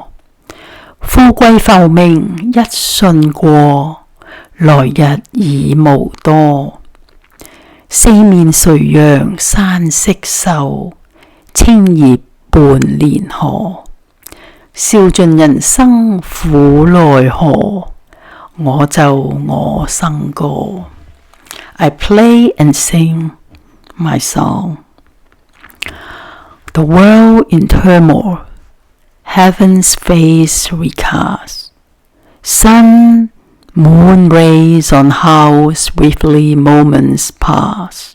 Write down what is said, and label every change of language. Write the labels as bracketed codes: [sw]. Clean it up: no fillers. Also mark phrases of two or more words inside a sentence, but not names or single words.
[zh] 富貴浮名一瞬過，來日已無多。四面垂楊山色秀，青葉伴蓮荷。笑盡人生苦奈何，我奏我生歌。 [en] I play and sing my song. The world in turmoil, heaven's face recast. Sun, moon rays on how swiftly moments pass.